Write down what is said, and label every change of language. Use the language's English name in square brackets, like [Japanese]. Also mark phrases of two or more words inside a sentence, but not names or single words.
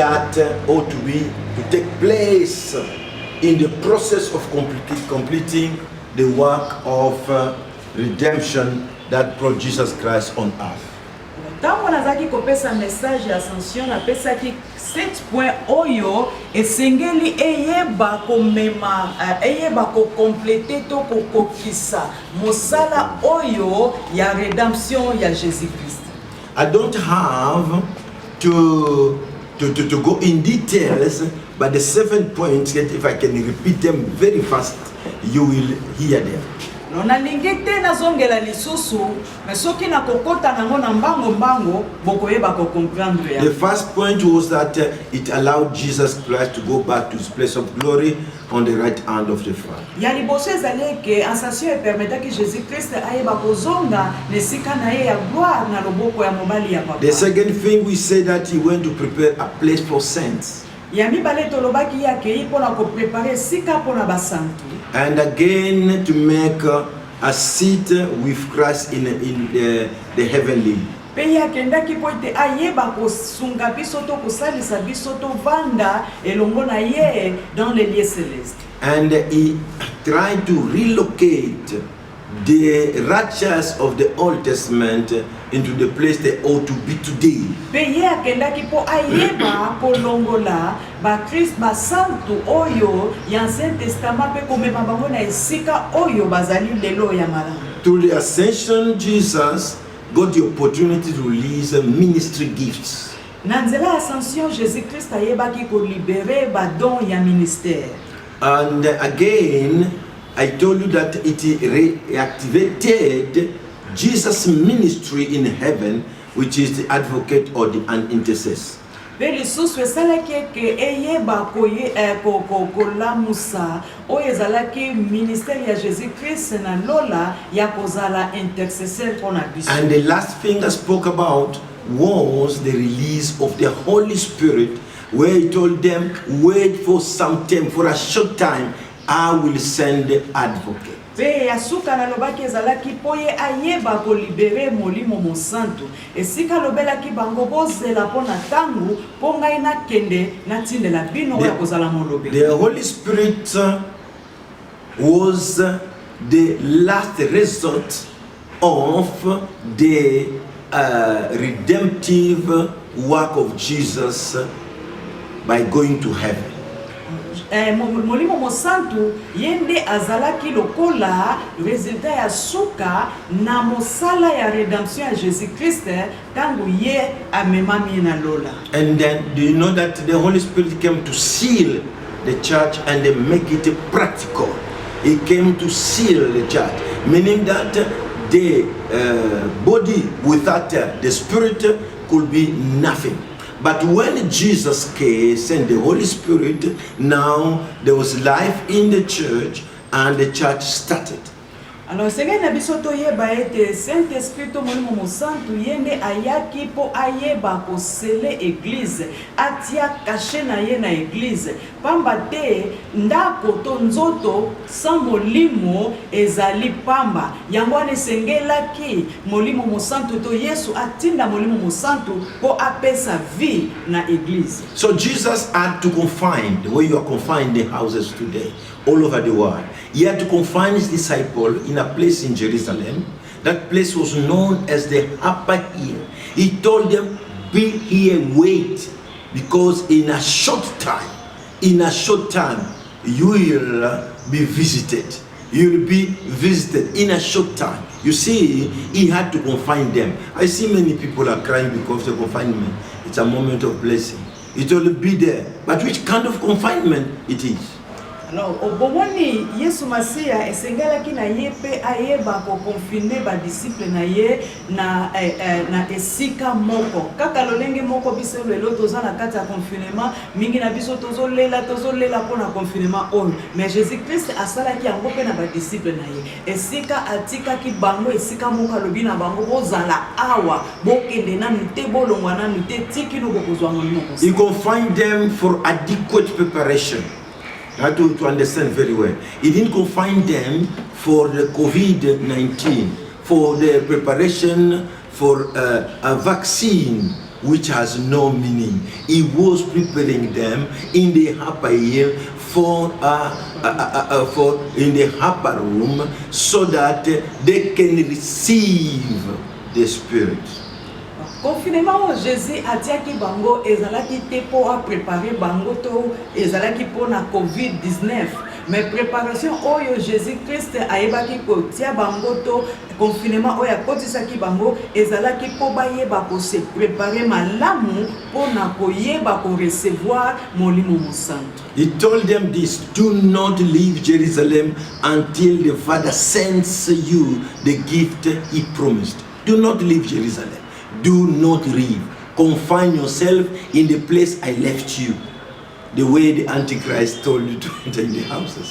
[English] that ought to take place in the process of completing the work of redemption that brought Jesus Christ on earth. [Lingala] Tango nazaki kopesa message ya ascension na pesa ki 7 point oyo esengeli eyeba komema eyeba ko compléter to ko kokisa mosala oyo ya redemption ya Jésus Christ. [English] I don't have to go in details, but the 7 points, if I can repeat them very fast, you will hear them. [Lingala] Na lingete na zongela lisusu mais soki na kokota nango na mbango bokoyeba ko comprendre ya. [English] The first point was that it allowed Jesus Christ to go back to his place of glory on the right hand of the Father. [Lingala] Ya liboso ezali ke [French] ascension permettait que [Lingala] Jésus Christ ayeba kozonga nesika na ye ya gloire na loboko ya mobali ya papa. [English] The second thing we say that he went to prepare a place for saints. [Lingala] Ya mibale tolobaki ya ke ipona ko préparer sika pona basantu. [English] And again to make a seat with Christ in the heavenly. [Lingala] Pe ya kendaki po ete ayeba kosunga biso to kosalisa biso to vanda elongo na ye [French] dans les lieux célestes. [English] And he tried to relocate the righteous of the Old Testament into the place they ought to be today. [Lingala] Pe ye akendaki po ayeba kolongola ba Christ ba santu oyo ya Ancien Testament pe komema bango na esika oyo bazali lelo ya malamu. [English] Through the ascension, Jesus got the opportunity to release ministry gifts. [Lingala] Na nzela ascension, Jésus Christ ayebaki ko libérer ba don ya ministère. [English] And again, I told you that it reactivated Jesus' ministry in heaven, which is the advocate or the intercessor. [Lingala] Pe lisusu esalaki ke eyeba kolamusa oyo ezalaki ministère ya Jésus Christ na lola ya kozala intercesseur pona biso. [English] And the last thing I spoke about was the release of the Holy Spirit, where he told them, wait for some time, for a short time, I will send the advocate. [Lingala] Pe yasuka na lobaki ezalaki poye ayeba ko libérer molimo mosantu esika lobelaki bango bozela pona tangu po ngai na kende na tindela bino ya kozala molobe. [English] The Holy Spirit was the last result of the redemptive work of Jesus by going to heaven. [Lingala] Molimo mosantu yende azalaki lokola resultat ya suka na mosala ya redemption ya Jésus Christ tangu ye amemami na lola. [English] And then do you know that the Holy Spirit came to seal the church and they make it practical. He came to seal the church, meaning that the body without the Spirit could be nothing. But when Jesus came, sent the Holy Spirit, now there was life in the church and the church started. [Lingala] Alors sengeli na biso to yeba ete Saint-Esprit to molimo mosantu yende ayaki po ayeba ko sele église atia caché na ye na église pamba te ndako to nzoto sans molimo ezali pamba yango ane sengelaki molimo mosantu to Yesu atinda molimo mosantu po apesa vie na église. [English] So Jesus had to confine the way you are confined in houses today all over the world. He had to confine his disciple in a place in Jerusalem. That place was known as the upper hill. He told them, be here, wait, because in a short time, you will be visited. You will be visited in a short time. You see, he had to confine them. I see many people are crying because of the confinement. It's a moment of blessing. It will be there. But which kind of confinement it is? [Lingala] Alors, obomoni Yesu Masia esengalaki na ye pe ayeba ko confiner ba disciple na ye na esika moko kaka lolenge moko biso lelo toza na kati ya confinement mingi na biso tozolela pona confinement oyo mais Jésus Christ asalaki yango pe na ba disciple na ye esika atikaki bango esika moko alobi na bango bozala awa bokende na nute bolongwa na nute tiki no bokozwa moko. [English] He confined them for adequate preparation. You have to understand very well. He didn't confine them for the COVID-19, for the preparation for a vaccine which has no meaning. He was preparing them in the upper hill for in the upper room, so that they can receive the Spirit. [Lingala] Confinement au Jésus atiaki bango ezalaki te po a préparer bango to ezalaki po na COVID-19, [French] mais préparation [Lingala] oyo Jésus Christ ayebaki ko tia bango to confinement oyo akotisaki bango ezalaki po bayeba ko [French] se préparer [Lingala] malamu po na koyeba ko recevoir molimo mosanto. [English] He told them this: do not leave Jerusalem until the Father sends you the gift he promised. Do not leave Jerusalem. Do not leave. Confine yourself in the place I left you. The way the Antichrist told you to enter in the houses.